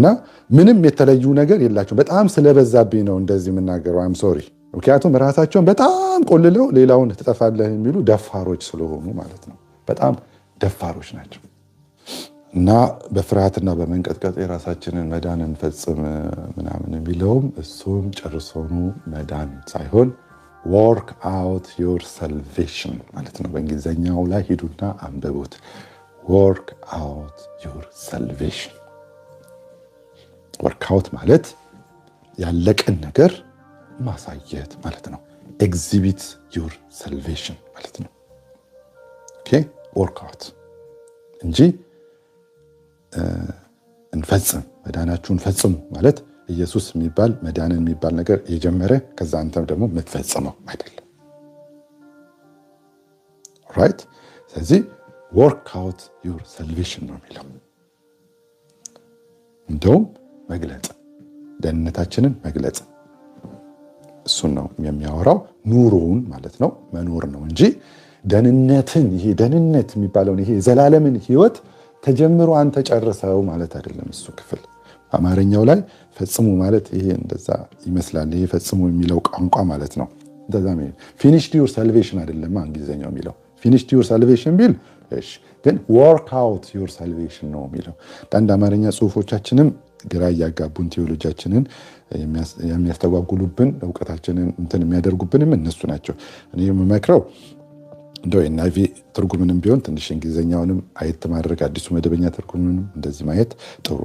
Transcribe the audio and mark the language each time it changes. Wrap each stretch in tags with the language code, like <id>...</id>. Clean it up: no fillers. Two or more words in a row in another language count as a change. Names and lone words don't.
<am>ምንም የተለዩ ነገር የላቸው። በጣም ስለበዛብኝ ነው እንደዚህ የምናገረው።</am> <en>I'm sorry።</en> <am>ምክንያቱም ራሳቸውን በጣም ቆልለው ሌላውን ትጠፋለህ የሚሉ ደፋሮች ስለሆኑ ማለት ነው። በጣም ደፋሮች ናቸው። እና በፍርሃትና በመንቀጥቀጥ የራሳችንን መዳን እንፈጽም ምናምን የሚለውም እሱም ጨርሶኑ መዳን ሳይሆን</am> <en>work out your salvation</en> <am>ማለት ነው። በእንግሊዘኛው ላይ ሂዱና አንብቡት።</am> <en>work out your salvation። work out</en> <am>ማለት ያለቀን ነገር ማሳየት ማለት ነው።</am> <en>exhibit your salvation</en> <am>ማለት ነው።</am> <en>okay work out</en> <am>እንጂ እንፈጽም መዳናችሁን ፈጽሙ ማለት ኢየሱስ የሚባል መዳንን የሚባል ነገር የጀመረ ከዛ አንተም ደግሞ የምትፈጽመው አይደለም። ራይት። ስለዚህ</am> <en>work out your salvation</en> <am>ነው የሚለው። እንደውም መግለጽ ደህንነታችንን መግለጽ እሱን ነው የሚያወራው። ኑሮውን ማለት ነው መኖር ነው እንጂ ደህንነትን ይሄ ደህንነት የሚባለውን ይሄ ዘላለምን ህይወት ተጀምሮ አንተ ጨርሰው ማለት አይደለም። እሱ ክፍል አማርኛው ላይ ፈጽሙ ማለት ይሄ እንደዛ ይመስላል። ይሄ ፈጽሙ የሚለው ቋንቋ ማለት ነው እንደዛ ነው።</am> <en>finished your salvation</en> <am>አይደለም እንግሊዘኛው የሚለው</am> <en>finished your salvation</en> <am>ቢል እሺ፣ ግን</am> <en>work out your salvation</en> <am>ነው የሚለው። አንድ አማርኛ ጽሁፎቻችንም ግራ ያጋቡን ቴዎሎጂያችንን የሚያስተጓጉሉብን ዕውቀታችንን እንትን የሚያደርጉብንም እነሱ ናቸው። እኔ የምመክረው እንደው የናቪ ትርጉምንም ቢሆን ትንሽ እንግሊዘኛውንም አየት ማድረግ አዲሱ መደበኛ ትርጉምንም እንደዚህ ማየት ጥሩ</am>